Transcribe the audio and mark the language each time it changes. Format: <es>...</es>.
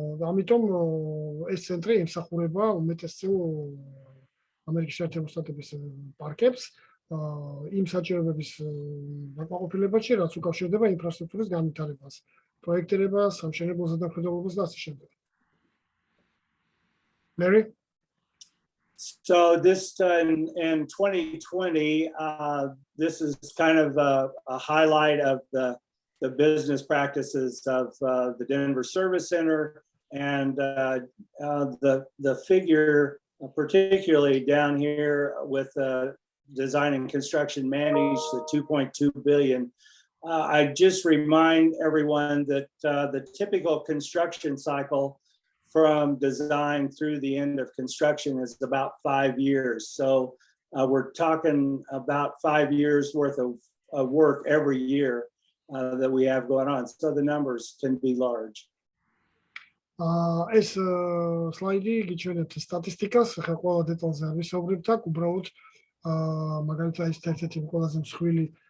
<ka>ამიტომ ეს ცენტრი ემსახურება უმეტესწილ ამერიკის შეერთებული შტატების პარკებს, იმ საჭიროებების დაკმაყოფილებაში, რაც უკავშირდება ინფრასტრუქტურის განვითარებას, პროექტირებას, სამშენებლო ზედამხედველობას და ასე შემდეგ.</ka> <en>Larry? So this in 2020, this is kind of a highlight of the business practices of the Denver Service Center, and the figure, particularly down here with design and construction managed, the 2.2 billion. I just remind everyone that the typical construction cycle from design through the end of construction is about 5 years. So we're talking about 5 years worth of work every year that we have going on. So the numbers can be large.</en> <ka>ეს სლაიდი გიჩვენებთ სტატისტიკას, ხა ყველა დეტალზე არ ვისაუბრებთ აქ, უბრალოდ მაგალითად ეს ერთ-ერთი ყველაზე მსხვილი</ka>